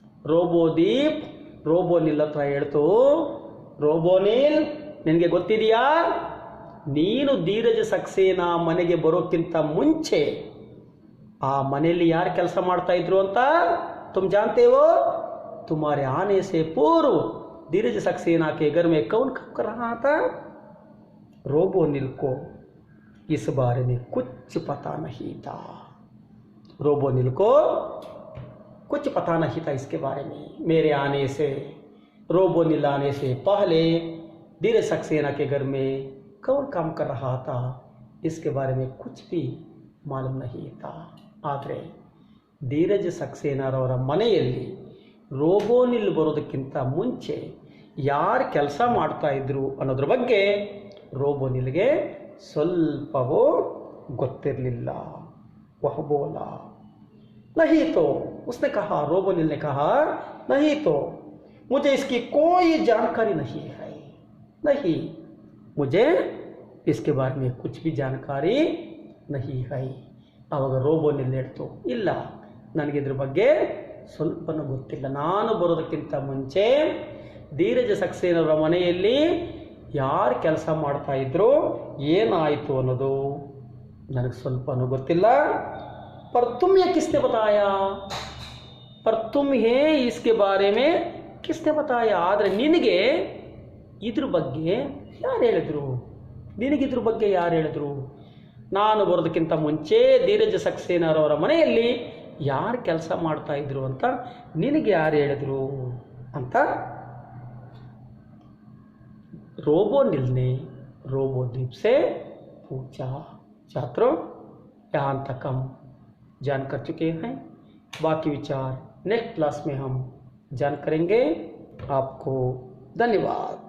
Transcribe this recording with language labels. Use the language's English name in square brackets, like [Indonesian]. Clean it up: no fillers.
[Kannada] रोबोदीप रोबोनिल ಹತ್ರ ಹೇಳ್ತು, ರೋಬೋನಿಲ್, ನಿನಗೆ ಗೊತ್ತಿದೆಯಾ, ನೀನು ಧೀರಜ್ ಸಕ್ಸೇನಾ ಮನೆಗೆ ಬರೋಕ್ಕಿಂತ ಮುಂಚೆ ಆ ಮನೆಯಲ್ಲಿ ಯಾರು ಕೆಲಸ ಮಾಡ್ತಾ ಇದ್ರು ಅಂತ? [Hindi] तुम जानते हो, तुम्हारे आने से पूर्व धीरज सक्सेना के घर में कौन काम कर रहा था? रोबोनिल को इस बारे में कुछ पता नहीं था। रोबोनिल को कुछ पता नहीं था इसके बारे में। मेरे आने से, रोबोनिल आने से पहले धीरज सक्सेना के घर में कौन काम कर रहा था, इसके बारे में कुछ भी मालूम नहीं था. [Kannada] ಆದರೆ ಧೀರಜ್ ಸಕ್ಸೇನಾರವರ ಮನೆಯಲ್ಲಿ ರೋಬೋನಿಲ್ ಬರೋದಕ್ಕಿಂತ ಮುಂಚೆ ಯಾರು ಕೆಲಸ ಮಾಡ್ತಾ ಇದ್ರು ಅನ್ನೋದ್ರ ಬಗ್ಗೆ ರೋಬೋನಿಲ್ಗೆ ಸ್ವಲ್ಪವೂ ಗೊತ್ತಿರಲಿಲ್ಲ. [Hindi] वह बोला, नहीं तो, उसने कहा, रोबोनिल ने कहा, नहीं तो मुझे इसकी कोई जानकारी नहीं है, नहीं, मुझे इसके बारे में कुछ भी जानकारी नहीं है. [Kannada] ಆವಾಗ ರೋಬೋನಿಲ್ ಹೇಳ್ತು, ಇಲ್ಲ, ನನಗಿದ್ರ ಬಗ್ಗೆ ಸ್ವಲ್ಪನೂ ಗೊತ್ತಿಲ್ಲ. ನಾನು ಬರೋದಕ್ಕಿಂತ ಮುಂಚೆ ಧೀರಜ್ ಸಕ್ಸೇನವರ ಮನೆಯಲ್ಲಿ ಯಾರು ಕೆಲಸ ಮಾಡ್ತಾ ಇದ್ರು, ಏನಾಯಿತು ಅನ್ನೋದು ನನಗೆ ಸ್ವಲ್ಪನೂ ಗೊತ್ತಿಲ್ಲ. [Hindi] पर तुम ये किसने बताया, [Kannada] पर तुम है इसके बारे में किसने बताया, ಆದರೆ ನಿನಗೆ ಇದ್ರ ಬಗ್ಗೆ ಯಾರು ಹೇಳಿದ್ರು, ನಿನಗಿದ್ರ ಬಗ್ಗೆ ಯಾರು ಹೇಳಿದ್ರು, ನಾನು ಬರೋದಕ್ಕಿಂತ ಮುಂಚೆ ಧೀರಜ್ ಸಕ್ಸೇನಾರವರ ಮನೆಯಲ್ಲಿ ಯಾರು ಕೆಲಸ ಮಾಡ್ತಾ ಇದ್ರು ಅಂತ ನಿನಗೆ ಯಾರು ಹೇಳಿದ್ರು ಅಂತ [Hindi] रोबोनिल ने रोबोदीप से पूछा. छात्रों, यहाँ तक हम जान कर चुके हैं. बाकी विचार नेक्स्ट क्लास में हम जान करेंगे। आपको धन्यवाद।